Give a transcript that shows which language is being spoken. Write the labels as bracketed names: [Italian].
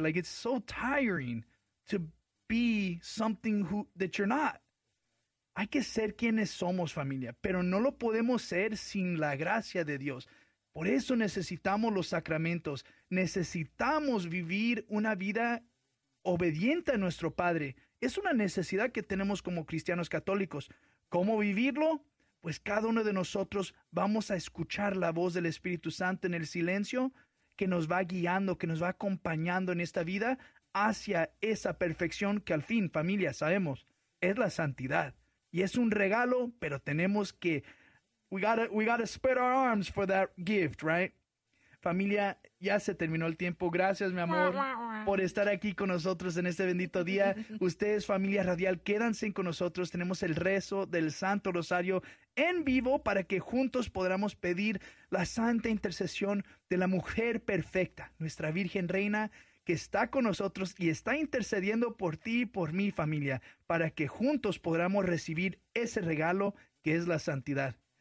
[English] Like, it's so tiring to be something that you're not. [Spanish] Hay que ser quienes somos, familia. Pero no lo podemos ser sin la gracia de Dios. Por eso necesitamos los sacramentos. Necesitamos vivir una vida obediente a nuestro Padre. Es una necesidad que tenemos como cristianos católicos. ¿Cómo vivirlo? Pues cada uno de nosotros vamos a escuchar la voz del Espíritu Santo en el silencio que nos va guiando, que nos va acompañando en esta vida hacia esa perfección que al fin, familia, sabemos, es la santidad. Y es un regalo, pero tenemos que... [English] We gotta spread our arms for that gift, right? [Spanish] Familia, ya se terminó el tiempo. Gracias, mi amor, por estar aquí con nosotros en este bendito día. Ustedes, familia radial, quédense con nosotros. Tenemos el rezo del Santo Rosario en vivo para que juntos podamos pedir la santa intercesión de la mujer perfecta, nuestra Virgen Reina, que está con nosotros y está intercediendo por ti y por mí, familia, para que juntos podamos recibir ese regalo que es la santidad.